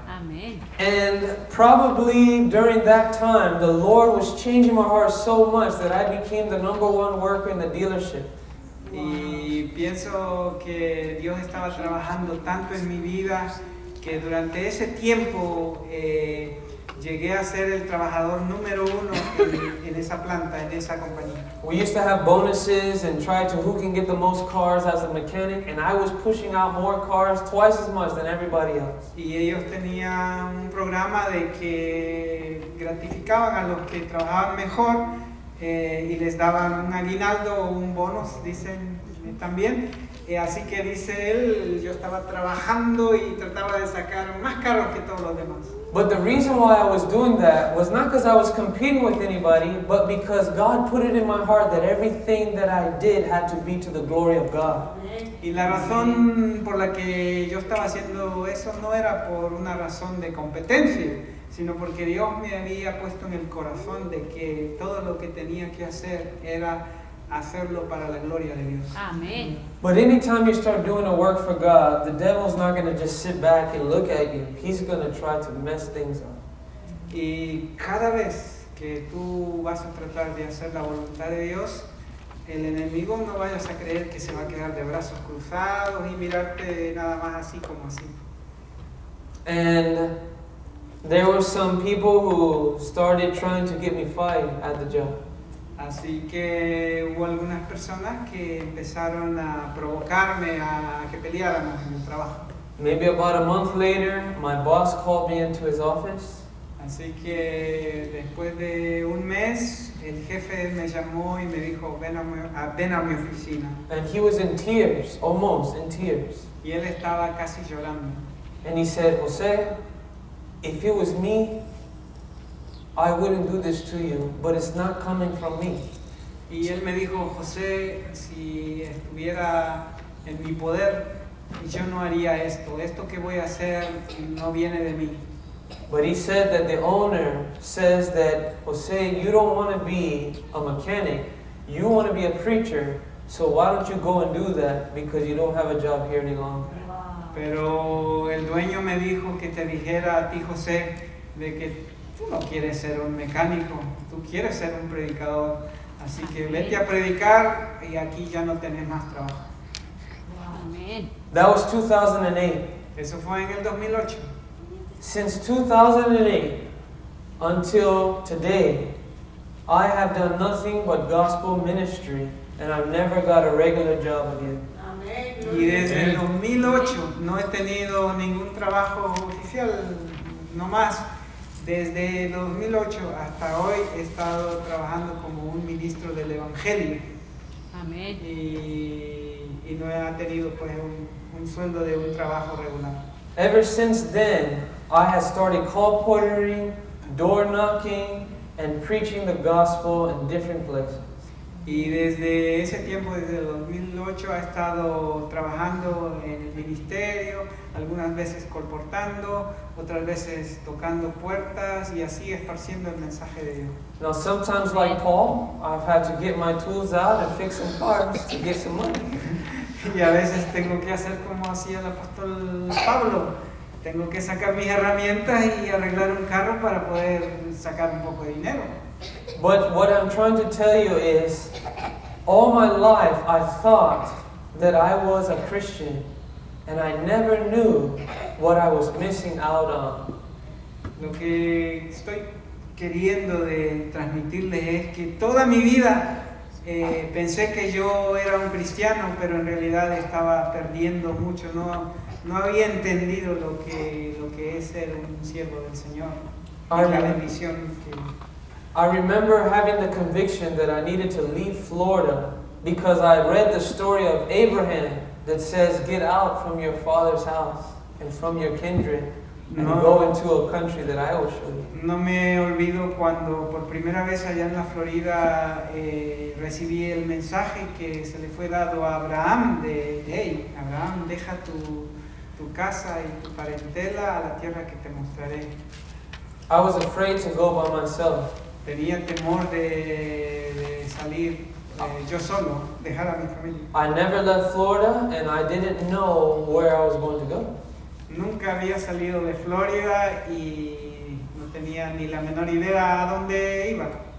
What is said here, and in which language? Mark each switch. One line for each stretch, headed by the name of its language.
Spanish: Amén.
English: And probably during that time, the Lord was changing my heart so much that I became the #1 worker in the dealership.
Spanish: Y pienso que Dios estaba trabajando tanto en mi vida que durante ese tiempo llegué a ser el trabajador número 1 en esa planta, en esa compañía.
English: We used to have bonuses and try to who can get the most cars as a mechanic, and I was pushing out more cars, twice as much than everybody else.
Spanish: Y ellos tenían un programa de que gratificaban a los que trabajaban mejor y les daban un aguinaldo o un bonus, dicen también. Así que dice él, yo estaba trabajando y trataba de sacar más carros que todos los demás.
English: But the reason why I was doing that was not because I was competing with anybody, but because God put it in my heart that everything that I did had to be to the glory of God.
Spanish: Y la razón por la que yo estaba haciendo eso no era por una razón de competencia, sino porque Dios me había puesto en el corazón de que todo lo que tenía que hacer era hacerlo para la gloria de Dios. Amén.
English: But anytime you start doing a work for God, the devil's not going to just sit back and look at you. He's going to try to mess things up.
Spanish: Y cada vez que tú vas a tratar de hacer la voluntad de Dios, el enemigo no vayas a creer que se va a quedar de brazos cruzados y mirarte nada más así como así.
English: And there were some people who started trying to get me fired at the job.
Spanish: Así que hubo algunas personas que empezaron a provocarme a que peleáramos en el trabajo.
English: Maybe about a month later, my boss called me into his office.
Spanish: Así que después de un mes, el jefe me llamó y me dijo, ven a mi oficina.
English: And he was in tears, almost in tears.
Spanish: Y él estaba casi llorando.
English: And he said, Jose, if it was me, I wouldn't do this to you, but it's not coming from me.
Spanish: Y él me dijo, José, si estuviera en mi poder, yo no haría esto. Esto que voy a hacer no viene de mí.
English: But he said that the owner says that, Jose, you don't want to be a mechanic, you want to be a preacher, so why don't you go and do that because you don't have a job here any longer.
Spanish: Pero el dueño me dijo que te dijera a ti, José, de que tú no quieres ser un mecánico, tú quieres ser un predicador. Así que vete a predicar y aquí ya no tenés más trabajo. Amén.
English: That was 2008.
Spanish: Eso fue en el 2008.
English: Since 2008 until today, I have done nothing but gospel ministry, and I've never got a regular job again.
Spanish: Y desde el 2008 no he tenido ningún trabajo oficial, no más. Desde el 2008 hasta hoy he estado trabajando como un ministro del Evangelio. Amén. Y no he tenido pues un sueldo de un trabajo regular.
English: Ever since then, I have started colportering, door knocking, and preaching the gospel in different places.
Spanish: Y desde ese tiempo, desde el 2008, he estado trabajando en el ministerio, algunas veces colportando, otras veces tocando puertas y así esparciendo el mensaje de Dios.
English: Now, sometimes, like Paul, I've had to get my tools out and fix some cars to get some money.
Spanish: Y a veces tengo que hacer como hacía el apóstol Pablo. Tengo que sacar mis herramientas y arreglar un carro para poder sacar un poco de dinero.
English: But what I'm trying to tell you is, all my life I thought that I was a Christian, and I never knew what I was missing out on.
Spanish: Lo que estoy queriendo de transmitirles es que toda mi vida pensé que yo era un cristiano, pero en realidad estaba perdiendo mucho, no había entendido lo que es ser un siervo del Señor, y la bendición que...
English: I remember having the conviction that I needed to leave Florida because I read the story of Abraham that says, get out from your father's house and from your kindred and go into a country that I will show you.
Spanish: No me olvido cuando por primera vez allá en la Florida recibí el mensaje que se le fue dado a Abraham de hey, Abraham, deja tu casa y tu parentela a la tierra que te mostraré.
English: I was afraid to go by myself.
Spanish: Tenía temor de salir yo solo, dejar a mi familia.
English: I never left Florida and I didn't know where I was going to go.
Spanish: Nunca había salido de Florida y no tenía ni la menor idea a dónde iba.